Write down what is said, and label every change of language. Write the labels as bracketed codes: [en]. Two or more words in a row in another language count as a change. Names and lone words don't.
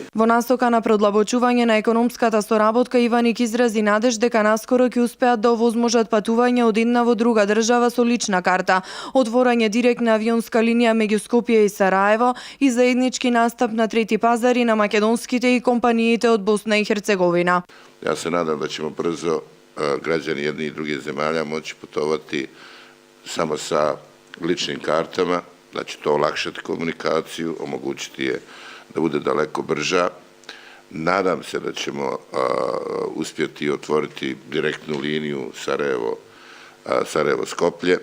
[mk] Во насока на продлабочување на економската соработка, Иваник изрази надеж дека наскоро ќе успеат да овозможат патување од една во друга држава со лична карта, отворање директна авионска линија меѓу Скопје и Сараево и заеднички настап на трети пазари на македонските и компаниите од Босна и Херцеговина. [bs] Ја се надам да ćemo брзо građani jedni i drugi zemalja moći putovati samo sa ličnim kartama, da će to olakšati komunikaciju, omogućiti je da bude daleko brža. Nadam se da ćemo uspjeti otvoriti direktnu liniju Sarajevo-Skoplje.